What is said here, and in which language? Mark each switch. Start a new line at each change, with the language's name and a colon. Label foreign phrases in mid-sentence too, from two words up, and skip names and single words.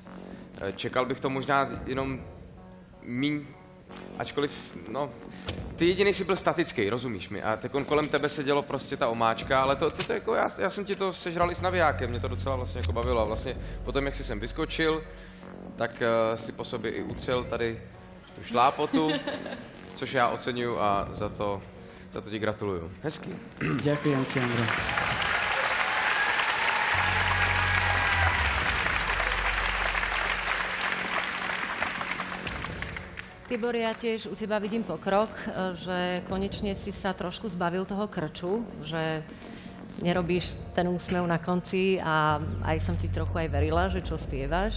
Czech: Čekal bych to možná jenom míň, ačkoliv, no, ty jediný si byl statický, rozumíš mi, a teď kolem tebe se dělo prostě ta omáčka, ale to jako, já jsem ti to sežral i s navijákem, mě to docela vlastně jako bavilo a vlastně potom, jak jsi sem vyskočil, tak si po sobě i utřel tady tu šlápotu, což já oceňuju a za to ti gratuluju. Hezký.
Slovak: Ďakujem ti, Andrej. Tibor, ja tiež u teba vidím pokrok, že konečne si sa trošku zbavil toho krču, že nerobíš ten úsmev na konci a aj som ti trochu aj verila, že čo spievaš.